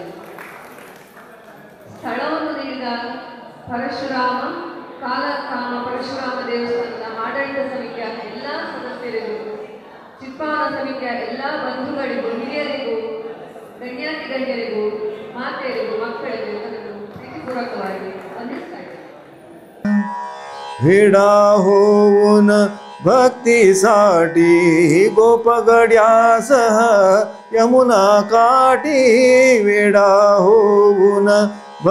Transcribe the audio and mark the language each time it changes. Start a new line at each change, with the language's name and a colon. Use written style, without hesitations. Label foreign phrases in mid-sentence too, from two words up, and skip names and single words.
Kannada: ಸ್ಥಳವನ್ನು ನೀಡಿದ ಪರಶುರಾಮ ಕಾಲಕಾಮ ಪರಶುರಾಮ ದೇವಸ್ಥಾನದ ಆಡಳಿತ ಸಮಿತಿಯ ಎಲ್ಲ ಸದಸ್ಯರಿಗೂ, ಚಿತ್ಪಾವನ ಸಮಿತಿಯ ಎಲ್ಲ ಬಂಧುಗಳಿಗೂ, ಹಿರಿಯರಿಗೂ, ಗಣ್ಯರಿಗೂ, ಮಾತೆಯರಿಗೂ, ಮಕ್ಕಳಿಗೂ ಅದನ್ನು ಪ್ರೀತಿಪೂರ್ವಕವಾಗಿ ವಂದಿಸ್ತಾ ಇದ್ದೇನೆ.
Marathi: वेडा होऊन भक्तीसाठी गोपगड्यासह यमुना काठी, वेडा होऊन